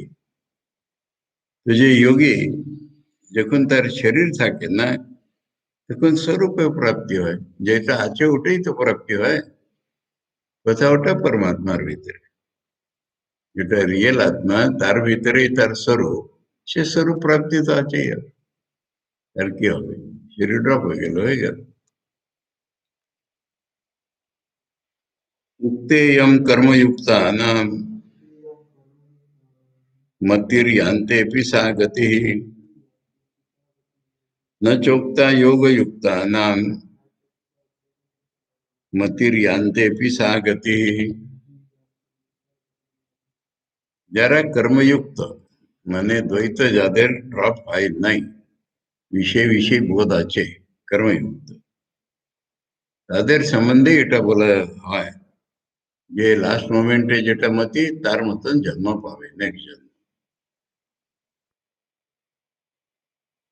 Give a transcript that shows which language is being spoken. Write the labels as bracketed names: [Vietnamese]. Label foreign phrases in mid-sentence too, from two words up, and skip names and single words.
[Bangla] তো যে যোগী যখন তার শরীর থাকে না, তখন স্বরূপে প্রাপ্তি হয়, যেটা আছে ওটাই তো প্রাপ্তি হয়। কথা ওটা পরমাত্মার ভিতরে, যেটা রিয়েল আত্মা তার ভিতরেই তার স্বরূপ, সে স্বরূপ প্রাপ্তি তো আছেই। আর কি হবে? শরীর ড্রপ হয়ে গেল, হয়ে গেল। [Sanskrit] उक्तेयं कर्मयुक्तानां मतिर्यान्तेऽपि सा गतिः न चोक्ता योगयुक्तानां मतिर्यान्तेऽपि सा गतिः। [Bangla] যারা কর্মযুক্ত, মানে দ্বৈত যাদের ড্রপ হয় নাই, বিষয় বিষয় বোধ আছে, কর্মযুক্ত, তাদের সম্বন্ধে এটা বলা হয় যে [English] last moment [Bangla] যেটা মতি তার মতন জন্ম পাবে নেক্সট জন্ম।